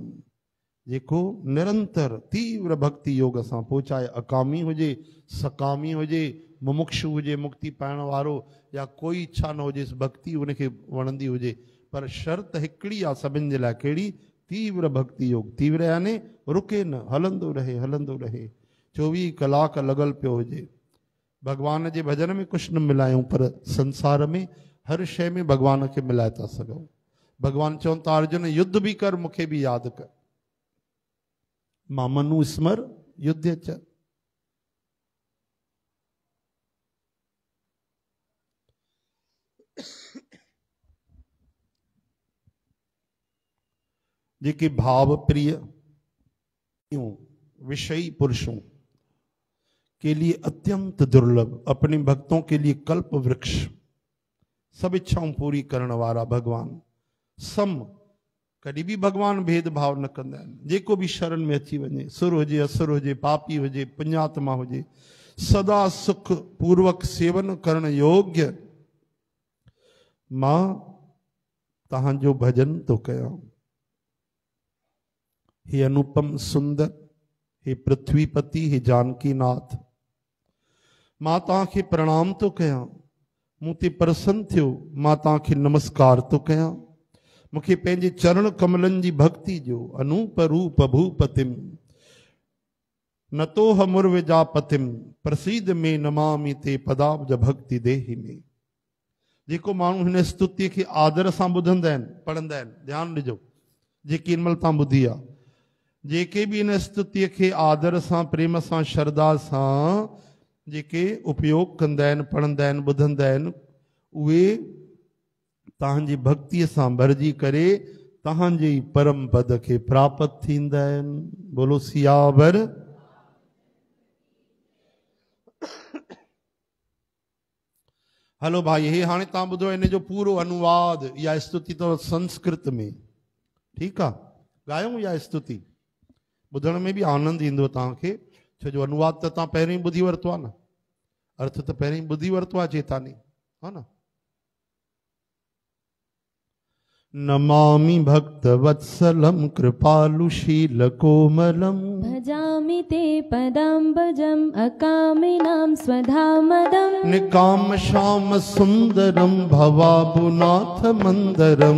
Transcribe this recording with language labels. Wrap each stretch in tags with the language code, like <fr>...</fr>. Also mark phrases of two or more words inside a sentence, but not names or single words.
<sd>जेको निरंतर तीव्र भक्ति योग सां, पोइ चाहे अकामी हुजे, सकामी हुजे, मुमुक्षु हुजे, मुक्ति पाइण वारो, या कोई इच्छा न हुजे, भक्ति उनखे वणंदी हुजे, पर शर्त हिकिड़ी आहे सभिनि जे लाइ, कहिड़ी? तीव्र भक्ति योग। तीव्र यानी रुके न, हलंदो रहे, हलंदो रहे, 24 कलाक लॻल पियो हुजे। भगवान जे भजन में कुझु न मिलायूं, पर संसार में हर शइ में भगवान खे मिलाए था सघूं। भगवान चवनि था, अर्जुन युद्ध बि कर, मूंखे बि यादि कर।</sd> <sa>मामनु स्मर युद्ध च।</sa> <sd>जेके भाव प्रिय</sd> <hi>विषयी पुरुषों के लिए अत्यंत दुर्लभ, अपने भक्तों के लिए कल्प वृक्ष,</hi> <sd>सब इच्छाऊं पूरी करण वारा भगवान। सम, कॾहिं बि भगवान भेदभाव न कंदा आहिनि। जेको बि शरण में अची वञे, सुर हुजे, असुर हुजे, पापी हुजे, पुण्यात्मा हुजे, सदा सुख पूर्वक सेवन करण योग्य मां तहांजो भजन तो कयां, हे अनुपम सुंदर, हे पृथ्वीपति, हे जानकी नाथ, मां तव्हांखे प्रणाम तो कयां, मूं ते प्रसन्न थियो, मां तव्हांखे नमस्कार तो कयां, मूंखे पंहिंजे चरण कमलनि जी भक्ति जो अनूप रूप</sd> <sa>भूपतिम नतोह मुर्विजापतिम प्रसीद में नमामि ते पदाब्ज भक्ति देहि में।</sa> <sd>जेको माण्हू हिन स्तुतिअ खे आदर सां ॿुधंदा आहिनि, पढ़ंदा आहिनि, ध्यानु ॾिजो, जेकी हिन महिल तव्हां ॿुधी आहे, जेके बि हिन स्तुतिअ खे आदर सां, प्रेम सां, श्रद्धा सां जेके उपयोग कंदा आहिनि, पढ़ंदा आहिनि, ॿुधंदा आहिनि, उहे तव्हांजी भक्तिअ सां भरिजी करे तव्हांजे ई परम पद खे प्राप्त थींदा आहिनि। बोलो सियावर। हलो भाई, हे हाणे तव्हां ॿुधो हिन जो पूरो अनुवाद, इहा स्तुति अथव संस्कृत में, ठीकु आहे, ॻायूं इहा स्तुति, ॿुधण में बि आनंद ईंदो तव्हांखे, छो जो अनुवाद त तव्हां पहिरीं ॿुधी वरितो आहे न, अर्थ त पहिरीं ॿुधी वरितो आहे चेतानी, हा न।</sd> <sa>नमामि भक्तवत्सलं कृपालुशील कोमलं भजामि ते पदाम्बुजम् अकामिनां स्वधामदम् निकाम श्याम सुन्दरं भवाबुनाथ मन्दरं</sa>